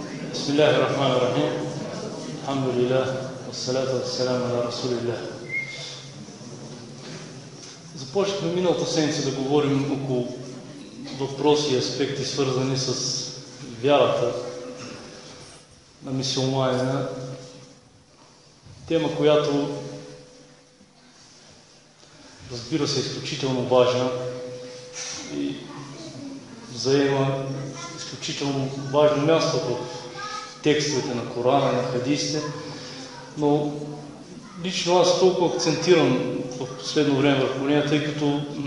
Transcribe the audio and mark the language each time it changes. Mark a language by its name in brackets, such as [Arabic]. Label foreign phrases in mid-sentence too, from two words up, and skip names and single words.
[Arabic] بسم الله الرحمن الرحيم. الحمد لله والصلاة والسلام على رسول الله. [Bulgarian] Започнахме миналата седмица да говорим около въпроси и аспекти, свързани с вярата на мюсюлманина. Тема, която разбира се е изключително важна и заема изключително важно място в текстовете на Корана, на хадисите, но лично аз толкова акцентирам в последно време върху нея, тъй като